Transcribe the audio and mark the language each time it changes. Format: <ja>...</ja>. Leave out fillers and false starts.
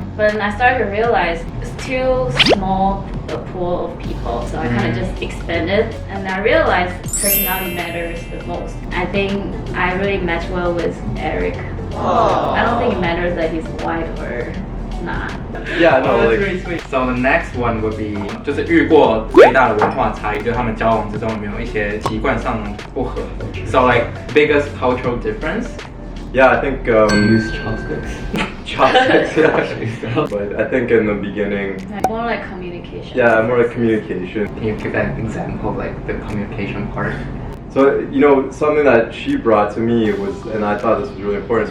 <en>But then I started to realize it's too small a pool of people, so I kind of just expanded, and I realized personality matters the most. I think I really match well with Eric I don't think it matters that he's white or not. Yeah, no, That's like really sweet. So the next one would be</en> <zh>就是遇过最大的文化差异，就是他们交往之中有没有一些习惯上不合。</zh> <en>So like biggest cultural difference. yeah, I think Use chopsticks. chopsticks. Yeah, but I think in the beginning, More like communication. yeah, more like communication. Can you give an example, like the communication part? So, you know, something that she brought to me was, and I thought this was really important.</en>